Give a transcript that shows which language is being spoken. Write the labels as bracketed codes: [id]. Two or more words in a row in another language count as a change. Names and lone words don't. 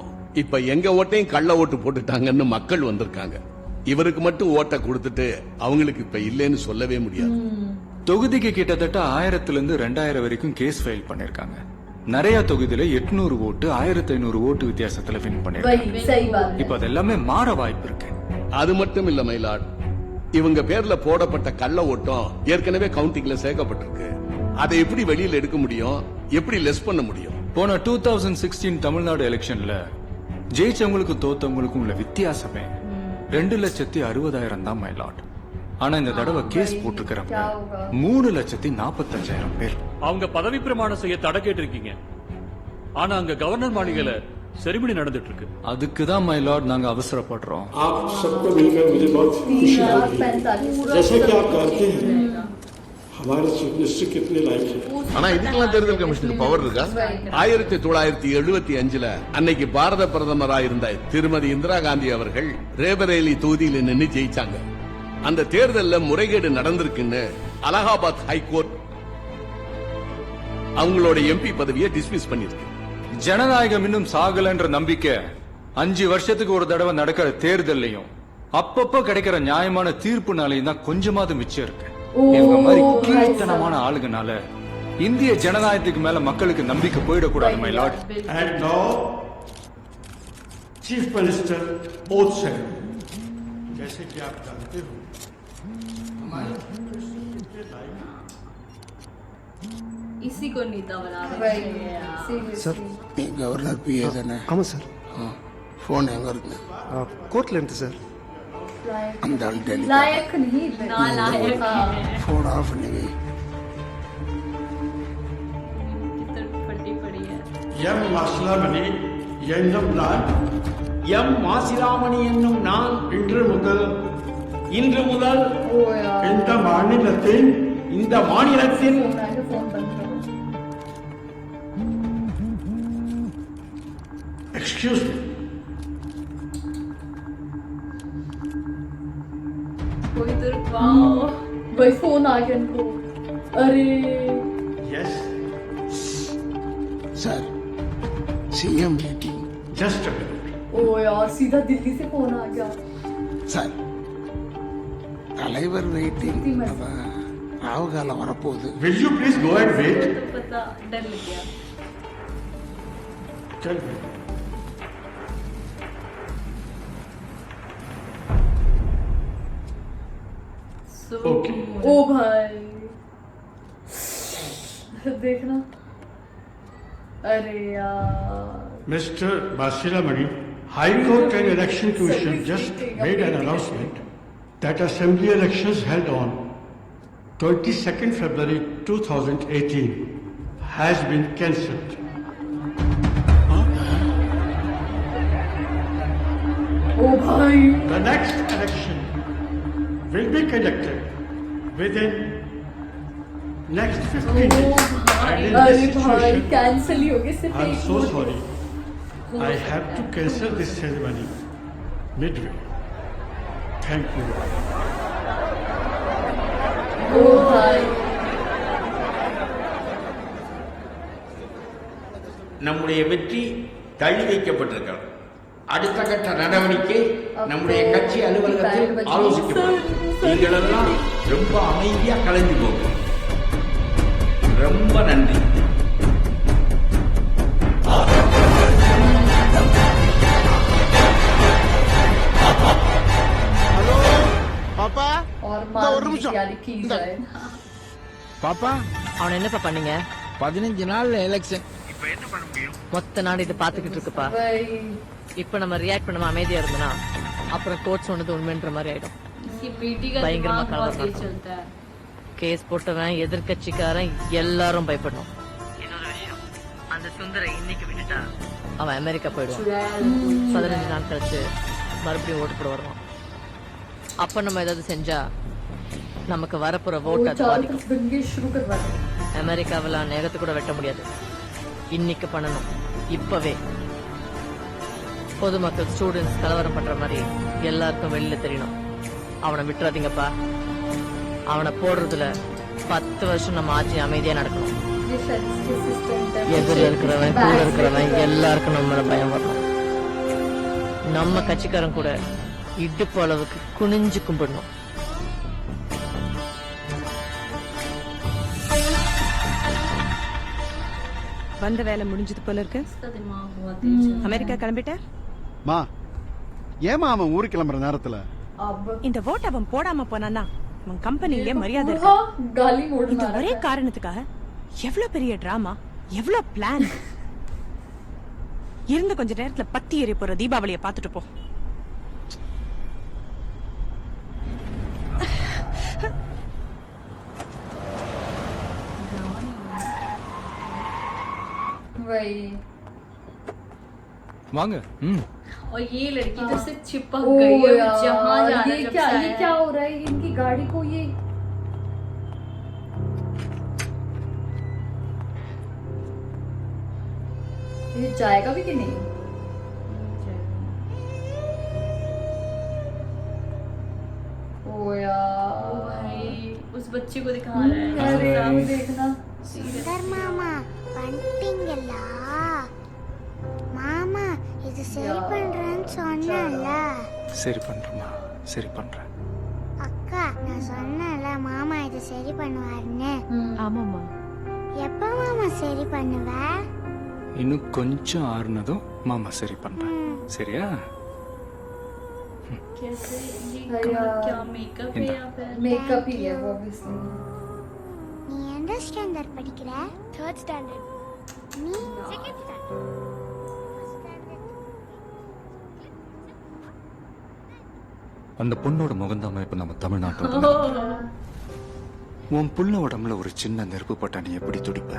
[ta] இப்ப எங்க ஓட்டையும் கள்ள ஓட்டு போட்டுட்டாங்கன்னு மக்கள் வந்திருக்காங்க. இவருக்கு மட்டும் ஓட்ட கொடுத்துட்டு அவங்களுக்கு இப்ப இல்லைன்னு சொல்லவே முடியாது. தொகுதிக்கு கிட்டத்தட்ட 1000 இருந்து 2000 வரைக்கும் [en] case file [ta] பண்ணிருக்காங்க. நிறைய தொகுதியில 800 ஓட்டு 1500 ஓட்டு வித்தியாசத்துல வின் பண்ணிருக்காங்க. [hi] वही सही बात है। [ta] இப்ப அது எல்லாமே மாற வாய்ப்பு இருக்கு. அது மட்டும் இல்ல மயிலாட், இவங்க பேர்ல போடப்பட்ட கள்ள ஓட்டம் ஏற்கனவே கவுண்டிங்ல சேர்க்கப்பட்டிருக்கு. அதை எப்படி வெளியில எடுக்க முடியும், எப்படி லெஸ் பண்ண முடியும்? போன 2016 தமிழ்நாடு எலெக்ஷன்ல ஜெயிச்சவங்களுக்கும் தோத்தவங்களுக்கும் உள்ள வித்தியாசமே 2,60,000 தான் [en] my lord. [ta] ஆனா இந்த தடவை கேஸ் போட்டிருக்கிறவங்க 3,45,000 பேர். அவங்க பதவி பிரமாணம் செய்ய தடை கேட்டிருக்கீங்க, ஆனா அங்க கவர்னர் மாளிகையில செரிமனி நடந்துட்டு இருக்கு. அதுக்கு தான் [en] my lord [ta] நாங்க அவசரப்படுறோம். [hi] आप सबको मिलकर मुझे बहुत खुशी हो रही है। 3,45,000 जैसे कि आप जानते हैं हमारे [en] chief minister [hi] कितने लायक है। [ta] ஆனா இதுக்கெல்லாம் தேர்தல் கமிஷனுக்கு பவர் இருக்கா? 1975ல அன்னைக்கு பாரத பிரதமராக இருந்த திருமதி இந்திரா காந்தி அவர்கள் ரேபரேலி தொகுதியில் நின்று ஜெயிச்சாங்க. அந்த தேர்தல்ல முறைகேடு நடந்திருக்குன்னு அலகாபாத் ஹைகோர்ட் அவங்களோட எம்பி பதவியை டிஸ்மிஸ் பண்ணிருக்கு. ஜனநாயகம் இன்னும் சாகலன்ற நம்பிக்கை 5 வருஷத்துக்கு ஒரு தடவை நடக்கிற தேர்தல்லையும் அப்பப்ப கிடைக்கிற நியாயமான தீர்ப்புனாலையும் தான் கொஞ்சமாவது மிச்சம் இருக்கு. இவங்க மாதிரி கீழ்த்தனமான ஆளுங்கனால இந்திய ஜனநாயகத்துக்கு மேல மக்களுக்கு நம்பிக்கை போயிடக்கூடாது [en] my lord. And now chief minister oath ceremony. [hi] जैसे कि आप जानते हो इसी को नेता बना रहे वही हैं यार। सीरियसली। [ta] நீ கவர்னர் பிஏ தானே? ஆமா சார். போன் எங்க இருக்கு? கோர்ட்ல இருந்து சார். அந்த ஆள் டெல்லி [hi] लायक नहीं नालायक हाँ। है। [ta] போன் ஆஃப் பண்ணி வை. [hi] कितनी फटी पड़ी है। [ta] எம் மாசிலாமணி என்னும் நான் இன்று முதல் [hi] ओ यार [ta] இந்த மாநிலத்தின் [hi] फोन आएगा, फोन बंद करो। [en] excuse me [hi] कोई तो रुकवाओ। वही फोन आ गया इनको। अरे यस [ta] சார், [en] CM meeting. just a minute. [hi] ओ यार सीधा दिल्ली से फोन आ गया। [ta] சார் தலைவர் வெயிட்டிங் ராவு காலம் வரப்போகுது. [en] Will you please go and wait? [hi] तो पता डर लग गया चल सो Okay. ओ भाई देखना, अरे यार [en] Mr. Basilamani, High Court and Election Commission just made an announcement that assembly elections held on 22nd February 2018 has been cancelled. [hi] ओ भाई [en] The next election will be conducted within next 15 days. And in [hi] अरे [en] this [hi] भाई [en] situation, [hi] कैंसिल ही हो गया सिर्फ [en] I'm [hi] एक [en] so [hi] वोट। [en] sorry. I have to cancel this ceremony midway. Thank you. [hi] ओ भाई [ta] நம்முடைய வெற்றி தள்ளி வைக்கப்பட்டிருக்கிறது. அடுத்த கட்ட நடவடிக்கை நம்முடைய கட்சி அலுவலகத்தில் ஆலோசிக்கப்படும். நீங்களெல்லாம் ரொம்ப அமைதியா கலந்து போங்க. ரொம்ப நன்றி. பாப்பா [hi] और [ta] ஒரு [hi] मार [ta] நிமிஷம். [hi] की की जाए [ta] பாப்பா அவன் என்னப்பா பண்ணீங்க? 15 நாள்ல எலெக்ஷன். மொத்த நாடு இதை பாத்துக்கிட்டு இருக்குப்பா. [hi] भाई [ta] இப்ப நம்ம ரியாக்ட் பண்ணாம அமைதியா இருந்தனா அப்புறம் கோர்ட் சொன்னது உண்மைன்ற மாதிரி ஆயிடும். [hi] इसकी बेटी का [ta] பயங்கரமா [hi] दिमाग बहुत [ta] கலவரம் [hi] तेज चलता है [ta] கேஸ் போட்டவன் எதிர்கட்சிக்காரன் எல்லாரும் பயப்படணும். இன்னொரு விஷயம், அந்த சுந்தரை இன்னைக்கு விட்டுட்டா அவன் அமெரிக்கா போயிடுவான். 15 நாள் கழிச்சு மறுபடியும் ஓட்டு போட வருவான். அப்ப நம்ம ஏதாவது செஞ்சா நமக்கு வரப்போற ஓட்டு அது [hi] चारों [ta] பாதிக்கும். [hi] तरफ दंगे शुरू करवा दे। [ta] அமெரிக்காவில நேரத்து கூட வெட்ட முடியாது. இன்னைக்கு பண்ணணும், இப்பவே. பொதுமக்கள் ஸ்டூடெண்ட்ஸ் கலவரம் பண்ற மாதிரி எல்லாருக்கும் வெளியில தெரியணும். அவனை விட்டுறாதீங்கப்பா. அவனை போடுறதுல 10 வருஷம் நம்ம ஆட்சி அமைதியா நடக்கணும். [hi] ये शायद इसके assistant है। [ta] எதிரில் இருக்கிறவன் கூட இருக்கிறவன் எல்லாருக்கும் நம்ம மேல பயம் வரணும். நம்ம கட்சிக்காரன் கூட இடுப்பு அளவுக்கு குனிஞ்சு கும்பிடணும். வந்த வேலை முடிஞ்சது போல இருக்கு. [hi] इसका दिमाग बहुत तेज चलता है [ta] அமெரிக்கா கிளம்பிட்ட? மா ஏமா அவன் ஊருக்கு கிளம்புற நேரத்துல [hi] अब [ta] இந்த ஓட் அவன் போடாம போனானா அவன் கம்பெனிலே மரியாதை இருக்கு. [hi] हाँ, गाली मोड़ [ta] இந்த [hi] मारा [ta] ஒரே [hi] था। [ta] காரணத்துக்காக எவ்வளவு பெரிய டிராமா, எவ்வளவு பிளான். இருந்த கொஞ்ச நேரத்துல பத்தி எரிய போற தீபாவளியை பார்த்துட்டு போ. [hi] वही [ta] வாங்க. ம் [hi] और ये लड़की तो सिर्फ चिपक ओ गई है यार, जहाँ जाना ये जब क्या से ये आया क्या है। हो रहा है इनकी गाड़ी को ये जाएगा भी कि नहीं? ओ ओ यार भाई उस बच्चे को दिखा रहा है अरे साफ देखना [ta] சுந்தர் மாமா வந்துட்டீங்களா? மாமா இது சரி பண்றேன்னு சொன்னல. சரி பண்றேம்மா, சரி பண்றேன். அக்கா நான் சொன்னல மாமா இது சரி பண்ணுவாருன்னு. ஆமாமா. எப்ப மாமா சரி பண்ணுவ? இன்னும் கொஞ்சம் ஆறுனதும் மாமா சரி பண்றேன். சரியா? [hi] कैसे ये अरे क्या मेकअप है या फिर मेकअप ही है वो ऑब्वियसली [ta] நீ எந்த ஸ்டாண்டர்ட் படிக்கிற? 3rd ஸ்டாண்டர்ட். நீ 2nd ஸ்டாண்டர்ட். அந்த பொண்ணோட முகந்தாம இப்ப நம்ம தமிழ்நாட்டோட. உன் புள்ள உடம்புல ஒரு சின்ன நெருப்பு பட்டா நீ எப்படி துடிப்ப?